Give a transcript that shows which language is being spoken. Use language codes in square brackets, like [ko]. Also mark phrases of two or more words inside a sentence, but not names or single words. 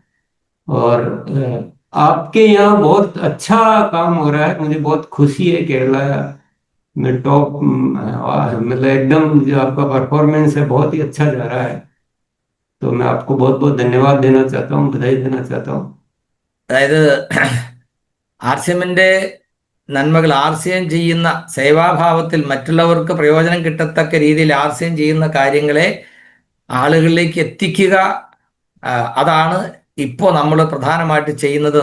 [hi] और आपके यहाँ बहुत अच्छा काम हो रहा है, मुझे बहुत खुशी है। केरला में टॉप, मतलब एकदम जो आपका परफॉर्मेंस है बहुत ही अच्छा जा रहा है। तो मैं आपको बहुत बहुत धन्यवाद देना चाहता हूँ, बधाई देना चाहता हूँ। [ml] അതായത് ആർസിഎമ്മിന്റെ നന്മകൾ, ആർസിഎം ചെയ്യുന്ന സേവാഭാവത്തിൽ മറ്റുള്ളവർക്ക് പ്രയോജനം കിട്ടത്തക്ക രീതിയിൽ ആർസിഎം ചെയ്യുന്ന കാര്യങ്ങളെ ആളുകളിലേക്ക് എത്തിക്കുക, അതാണ് ഇപ്പോൾ നമ്മൾ പ്രധാനമായിട്ട് ചെയ്യുന്നത്.